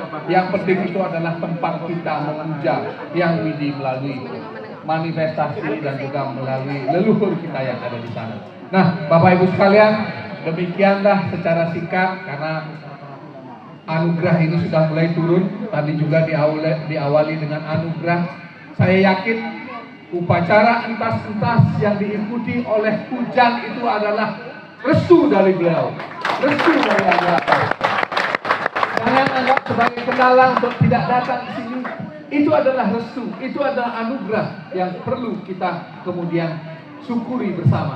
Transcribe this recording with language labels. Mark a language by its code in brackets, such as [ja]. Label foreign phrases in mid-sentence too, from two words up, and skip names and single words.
[id] Yang penting itu adalah tempat kita memuja yang widi melalui manifestasi dan juga melalui leluhur kita yang ada di sana. Nah, Bapak Ibu sekalian, demikianlah secara singkat karena anugerah ini sudah mulai turun. Tadi juga diawali dengan anugerah. Saya yakin upacara entas-entas yang diikuti oleh hujan itu adalah restu dari beliau, restu dari Allah. Jangan anggap sebagai kendala untuk tidak datang di sini. Itu adalah restu, itu adalah anugerah yang perlu kita kemudian syukuri bersama.